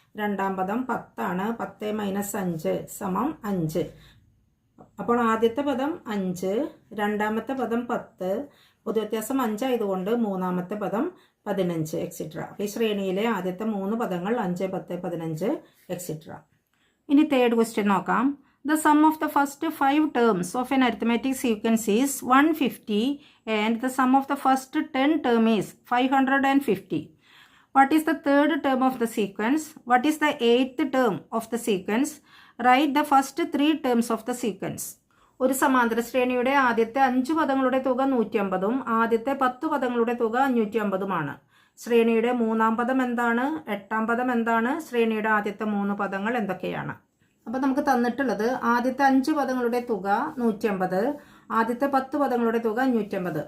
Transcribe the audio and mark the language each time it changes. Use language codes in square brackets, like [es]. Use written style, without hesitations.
[ml] രണ്ടാം പദം 10 ആണ്, 10 - 5 സമം 5. അപ്പോൾ ആദ്യത്തെ പദം 5, രണ്ടാമത്തെ പദം 10, പൊതുവ്യത്യാസം 5 ആയതുകൊണ്ട് മൂന്നാമത്തെ പദം 15 എക്സെട്ര. അപ്പോൾ ഈ ശ്രേണിയിലെ ആദ്യത്തെ 3 പദങ്ങൾ 5, 10, 15 എക്സെട്ര. ഇനി തേർഡ് ക്വസ്റ്റ്യൻ നോക്കാം. [en] The sum of the first 5 terms of an arithmetic sequence is 150 and the sum of the first 10 term is 550. What is the third term of the sequence? What is the 8th term of the sequence? Write the first 3 terms of the sequence. [ml] ഒരു സമാന്തര ശ്രേണിയുടെ ആദ്യത്തെ 5 പദങ്ങളുടെ തുക 150ഉം ആദ്യത്തെ 10 പദങ്ങളുടെ തുക 550ഉമാണ്. ശ്രേണിയുടെ മൂന്നാം പദം എന്താണ്, എട്ടാം പദം എന്താണ്, ശ്രേണിയുടെ ആദ്യത്തെ 3 പദങ്ങൾ എന്തൊക്കെയാണ്? അപ്പോൾ നമുക്ക് തന്നിട്ടുള്ളത് ആദ്യത്തെ 5 പദങ്ങളുടെ തുക 150, ആദ്യത്തെ 10 പദങ്ങളുടെ തുക 550.